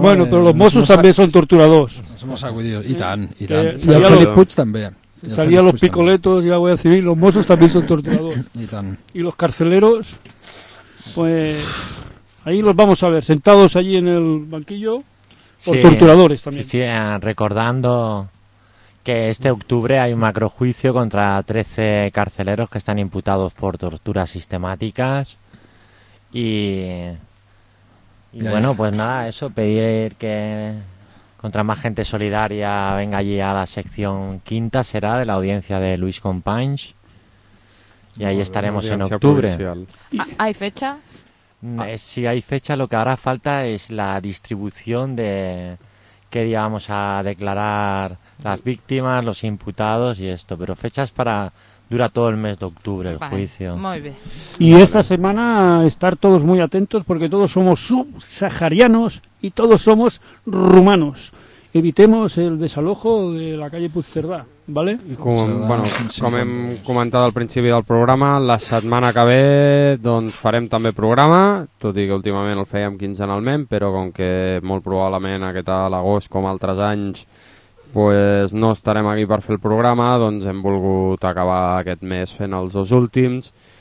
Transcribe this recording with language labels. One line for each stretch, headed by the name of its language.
Catalan: Bueno, però los Mossos també són torturadors. Som sacudidos, i tant, i tant. I el Felip Puig també. Salia los picoletos i la Guàrdia Civil, los Mossos també són torturadors. I tant.
Spanish: I los carceleros, pues ahí los vamos a ver, sentados allí en el banquillo, los sí, torturadores también. Sí, recordando... que este octubre hay un macrojuicio contra 13 carceleros que están imputados por torturas sistemáticas y bueno, pues nada, eso, pedir que contra más gente solidaria venga allí a la sección quinta, será de la audiencia de Luis Companys y ahí estaremos en octubre. ¿Hay fecha? Si hay fecha, lo que ahora falta es la distribución de qué día vamos a declarar las víctimas, los imputados y esto, pero fechas para... dura todo el mes de octubre el vale, juicio. Muy bien. Y esta semana estar todos muy atentos porque todos somos subsaharianos y todos somos rumanos. Evitemos el desalojo de la calle Puigcerdà, ¿vale?
Catalan: Com hem comentat al principi del programa, la setmana que ve doncs, farem també programa, tot i que últimament el fèiem quinzenalment, però com que molt probablement aquest agost, com altres anys, pues no estarem aquí per fer el programa, doncs hem volgut acabar aquest mes fent els dos últims.